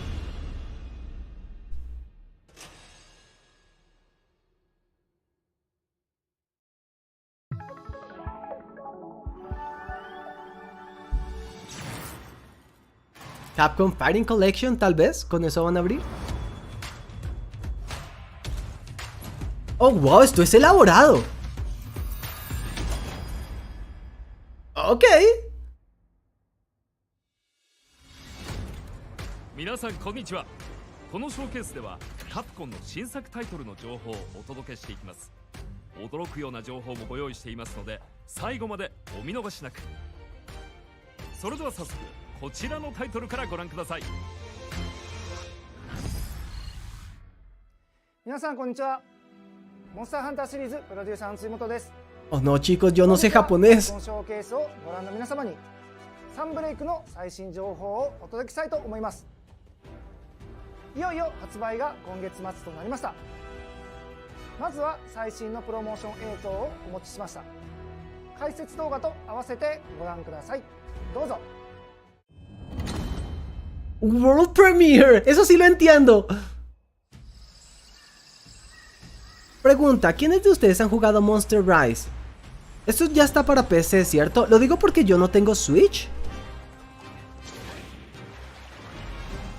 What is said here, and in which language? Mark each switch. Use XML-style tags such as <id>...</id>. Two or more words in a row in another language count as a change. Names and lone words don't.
<es>Capcom Fighting Collection, tal vez, con eso van a abrir. Oh, wow, esto es elaborado. Ok.</es> <ja>皆さんこんにちは。このショーケースではカプコンの新作タイトルの情報をお届けしていきます。驚くような情報もご用意していますので最後までお見逃しなく。それでは早速こちらのタイトルからご覧ください。皆さんこんにちは。モンスターハンターシリーズプロデューサーの辻本です。</ja> <es>Oh no, chicos, yo no sé japonés.</es> <ja>このショーケースをご覧の皆様にサンブレイクの最新情報をお届けしたいと思います。いよいよ発売が今月末となりました。まずは最新のプロモーション映像をお持ちしました。解説動画と合わせてご覧ください。どうぞ。</ja> <en>World Premiere,</en> <es>eso sí lo entiendo. Pregunta, ¿quiénes de ustedes han jugado Monster Rise? Esto ya está para PC, ¿cierto? Lo digo porque yo no tengo Switch.</es>